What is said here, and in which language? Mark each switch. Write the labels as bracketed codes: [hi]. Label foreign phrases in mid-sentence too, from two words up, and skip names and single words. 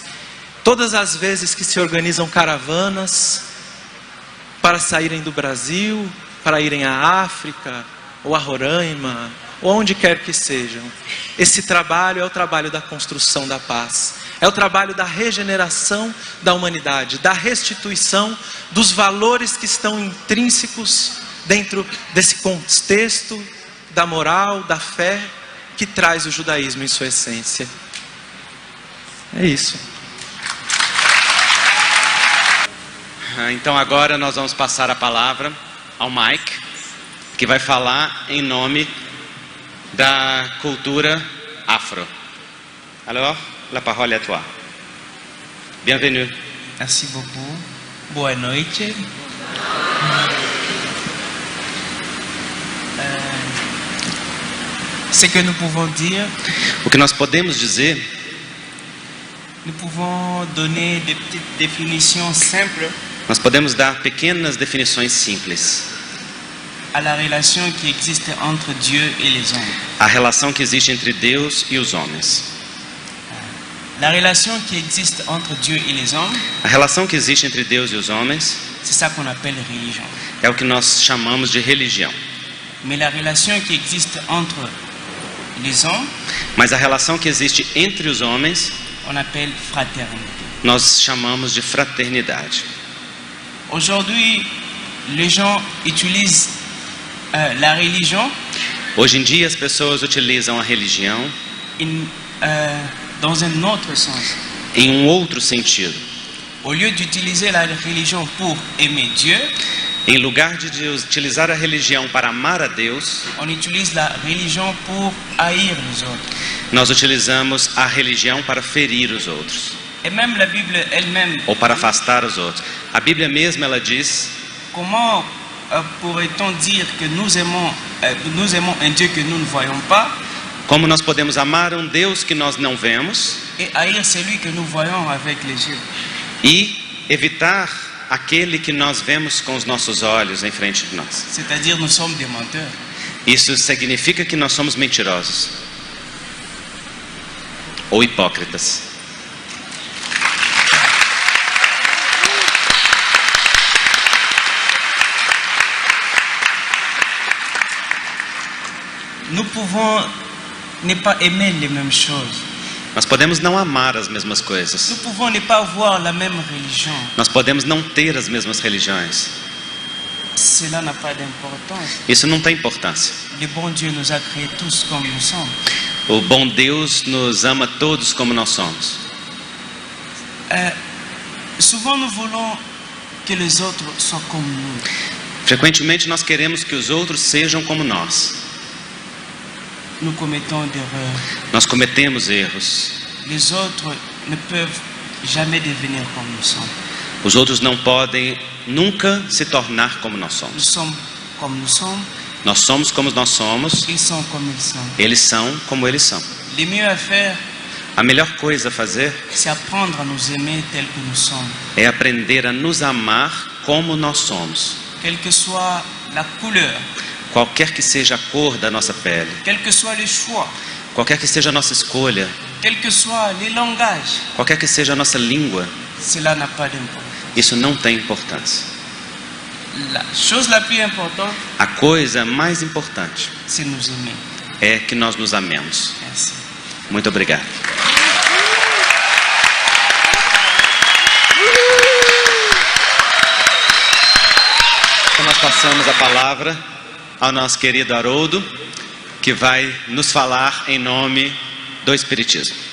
[pt] Todas as vezes que se organizam caravanas para saírem do Brasil, para irem à África, ou a Roraima, ou onde quer que sejam, esse trabalho é o trabalho da construção da paz, é o trabalho da regeneração da humanidade, da restituição dos valores que estão intrínsecos dentro desse contexto da moral, da fé, que traz o judaísmo em sua essência. É isso. Então agora nós vamos passar a palavra ao Mike, que vai falar em nome da cultura afro. [fr] Alors, la parole est à toi. Bienvenue. Merci beaucoup. [pt] Boa noite. [fr] Ce que nous pouvons dire, [pt] O que nós podemos dizer, [fr] nous pouvons donner des petites définitions simples [pt] nós podemos dar pequenas definições simples. [fr] à la relation qui existe entre Dieu et les hommes. [pt] A relação que existe entre Deus e os homens. [fr] La relation qui existe entre Dieu et les hommes, [pt] A relação que existe entre Deus e os homens [fr] c'est ça qu'on appelle religion. [pt] é o que nós chamamos de religião. [fr] Mais la relation qui existe entre les hommes, [pt] Mas a relação que existe entre os homens, [fr] on appelle fraternité. [pt] nós chamamos de fraternidade. [fr] Aujourd'hui, les gens utilisent la religion [pt] Hoje em dia as pessoas utilizam a religião [fr] dans un autre sens. [pt] em um outro sentido. [fr] Au lieu d'utiliser la religion pour aimer Dieu, [pt] Em lugar de utilizar a religião para amar a Deus, [fr] on utilise la religion pour haïr les autres. [pt] nós utilizamos a religião para ferir os outros, [fr] Et même la Bible elle-même, [pt] ou para afastar os outros. A Bíblia mesma, ela diz: [fr] comment pourrait-on dire que nous aimons un Dieu que nous ne voyons pas [pt] como nós podemos amar um Deus que nós não vemos [fr] et haïr celui que nous voyons avec les yeux? [pt] e evitar aquele que nós vemos com os nossos olhos em frente de nós. [fr] C'est-à-dire nous sommes des menteurs. [pt] Isso significa que nós somos mentirosos ou hipócritas. [fr] Nous pouvons ne pas aimer les mêmes choses. [pt] Nós podemos não amar as mesmas coisas. [fr] Nous pouvons ne pas avoir la même religion. [pt] Nós podemos não ter as mesmas religiões. [fr] Cela n'a pas d'importance. [pt] Isso não tem importância. [fr] Le bon Dieu nous a créés tous comme nous sommes. [pt] O bom Deus nos ama todos como nós somos. [fr] Souvent nous voulons que les autres soient comme nous. [pt] Frequentemente nós queremos que os outros sejam como nós. [fr] nous commettons d'erreurs. [pt] Nós cometemos erros. [fr] Les autres ne peuvent jamais devenir comme nous sommes. [pt] Os outros não podem nunca se tornar como nós [fr] Nous [pt] somos. [fr] sommes comme nous sommes, [pt] Nós somos como nós somos, [fr] ils sont comme ils sont. [pt] eles são como eles são. [fr] Le mieux à faire, [pt] A melhor coisa a fazer [fr] c'est apprendre à nous aimer tels que nous sommes. [pt] é aprender a nos amar como nós somos. [fr] Quelle que soit la couleur, [pt] Qualquer que seja a cor da nossa pele, [fr] quel que soit le choix, [pt] qualquer que seja a nossa escolha, [fr] quel que soit les langages, [pt] qualquer que seja a nossa língua, [fr] cela n'a pas d'importance. [pt] isso não tem importância. [fr] La chose la plus importante, [pt] A coisa mais importante [fr] c'est nous aimer. [pt] é que nós nos amemos. [fr] Merci. [pt] Muito obrigado. Então nós passamos a palavra ao nosso querido Haroldo, que vai nos falar em nome do Espiritismo.